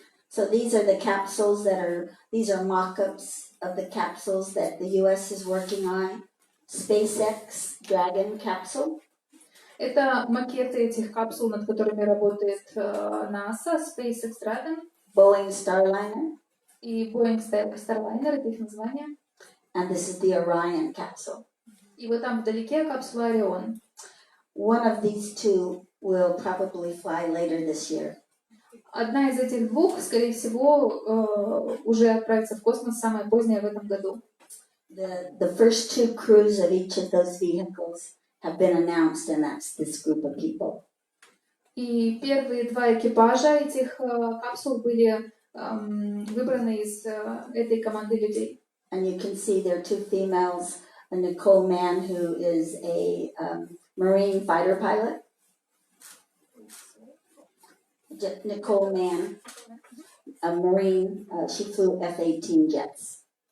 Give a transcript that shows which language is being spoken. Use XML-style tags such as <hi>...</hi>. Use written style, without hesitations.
<en>So these are mock-ups of the capsules that the U.S. is working on. SpaceX Dragon capsule.</en> <ru>Это макеты этих капсул, над которыми работает НАСА, SpaceX Dragon.</ru> <en>Boeing Starliner.</en> <ru>И Boeing Starliner, это их название.</ru> <en>And this is the Orion capsule.</en> <ru>И вот там вдалеке капсула Орион.</ru> <en>One of these two will probably fly later this year.</en> <ru>Одна из этих двух, скорее всего, уже отправится в космос самое позднее в этом году.</ru> <en>The first two crews of each of those vehicles have been announced, and that's this group of people.</en> <ru>И первые два экипажа этих капсул были выбраны из этой команды людей.</ru> <en>And you can see there are two females, a Nicole Mann, who is a Marine fighter pilot. Nicole Mann, a Marine, she flew F-18 jets.</en>